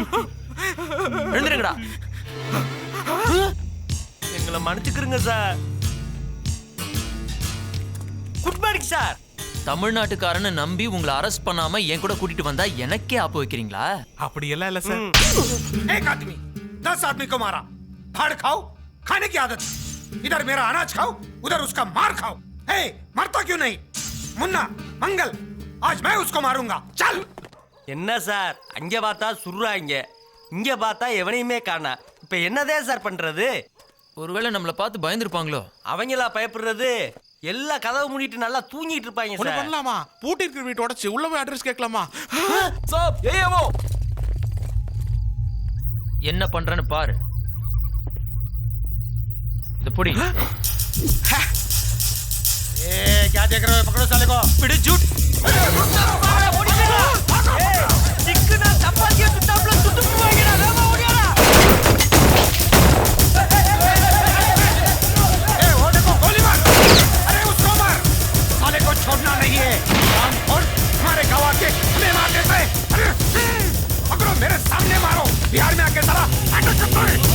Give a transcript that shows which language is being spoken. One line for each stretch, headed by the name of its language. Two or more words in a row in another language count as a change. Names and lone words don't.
Tamil: எழுந்திருங்கடா. எங்களை மன்னிச்சுக்கிறங்க சார்.
English: good morning sir.
Tamil: தமிழ்நாட்டுக்காரன்னு நம்பி உங்களை அரெஸ்ட் பண்ணாம என் கூட கூட்டிட்டு வந்தா எனக்கே ஆப்பு வைக்கிறீங்களா? அப்படி எல்லாம் இல்ல சார்.
Hindi: एक आदमी 10 आदमी को मारा, फाड़ खाओ, खाने की आदत। इधर मेरा अनाज खाओ, उधर उसका मार खाओ। हे, मरता क्यों नहीं? मुन्ना, मंगल, आज मैं उसको मारूंगा। चल।
Tamil: என்ன சார் அங்க பார்த்தா சுடுறாங்க, இங்க பார்த்தா எவனையுமே காணா. இப்ப என்னதே சார் பண்றது? ஒருவேளை நம்மள பார்த்து பயந்துருப்பாங்களோ? அவங்களா பயப்படுறது? எல்லா கதவு மூடிட்டு நல்லா தூங்கிட்டு இருப்பாங்க ஒண்ணு சார். பண்ணலாமா? பூட்டி இருக்கிற வீட்டு உடைச்சு உள்ள போய் அட்ரஸ் கேட்கலாமா? சாப் ஏவோ என்ன பண்றேன்னு பாரு. இந்த பொடி.
Hindi: ए, क्या देख रहे हो? पकड़ो साले को।
Tamil: பிடி ஜூட். சிக்கனா சப்பாத்தியை சுட்டாப்ல சுட்டு போவாங்கடா. வேமா ஓடியாடா.
Hindi: ए, वो देखो गोली मार। अरे उसको मार। साले को छोड़ना नहीं है। और हमारे गवाह के हमें मार देते। अरे पकड़ो, मेरे सामने मारो। बिहार में आके साला अंडर चप्पल।